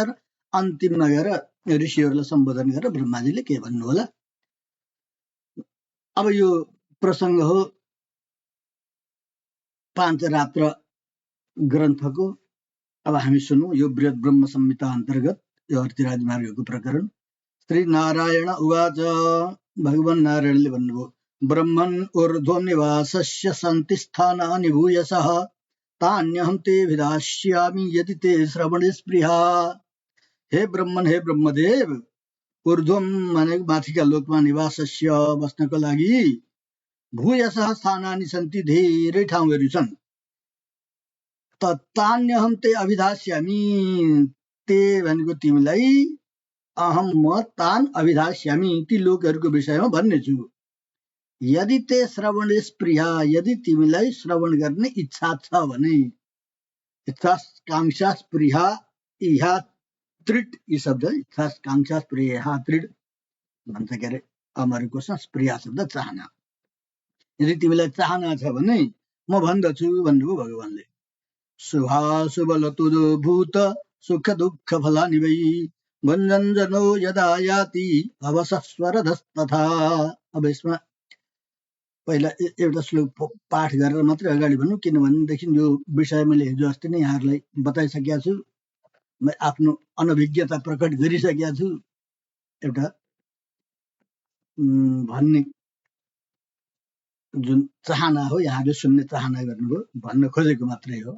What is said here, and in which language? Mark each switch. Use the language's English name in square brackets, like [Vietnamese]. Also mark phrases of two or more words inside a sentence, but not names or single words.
[Nepali] र अन्तिममा गएर ऋषिहरूलाई सम्बोधन गरेर ब्रह्माजीले के भन्नु होला। अब यो प्रसङ्ग हो पाञ्चरात्र ग्रन्थको। अब हामी सुनौँ यो बृहत ब्रह्म संहिता अन्तर्गत यो अर्तिराज मार्गको प्रकरण। [Sanskrit] श्री नारायण उवाच। [Nepali] भगवान नारायणले भन्नुभयो, [Sanskrit] ब्रह्मन् ऊर्ध्वं निवासस्य सन्ति स्थानानि भूयसः तान्यहं ते विधास्यामि यदि ते श्रवणे स्पृहा। [Nepali] हे ब्रह्मन, हे ब्रह्मदेव, ऊर्ध्वं माने माथिका लोकमा निवासस्य बस्नको लागि [Sanskrit] भूयसः स्थानानि सन्ति [Nepali] धेरै ठाउँहरू छन्। [Sanskrit] तान्यहं ते अभिधास्यामि, [Nepali] ते भनेको तिमीलाई, अहम म तान अभिधास्यामि ती लोकहरूको विषयमा भन्नेछु। [Sanskrit] यदि ते श्रवण स्पृहा, [Nepali] यदि तिमीलाई श्रवण गर्ने इच्छा छ भने। [Sanskrit] इच्छा कांक्षा स्पृहा इहा तृड [Nepali] यी शब्द [Sanskrit] इच्छा कांक्षा स्पृहा तृड [Nepali] भन्छ के अरे अमरको स्पृहा शब्द चाहना। यदि तिमीलाई चाहना छ भने म भन्दछु भन्नुभयो भगवानले। [Sanskrit] शुभाशुभ लतुदो भूत सुख दुःख फलानि वै भञ्जन जनो यदा याति अवसस्वरधस्तथा। [Nepali] अब यसमा पहिला एउटा श्लोक पाठ गरेर मात्रै अगाडि भन्नु, किनभनेदेखि यो विषय मैले हिजो अस्ति नै यहाँहरूलाई बताइसकेका छु। म आफ्नो अनभिज्ञता प्रकट गरिसकेका छु। एउटा भन्ने जुन चाहना हो यहाँले सुन्ने चाहना गर्नुभयो, भन्न खोजेको मात्रै हो।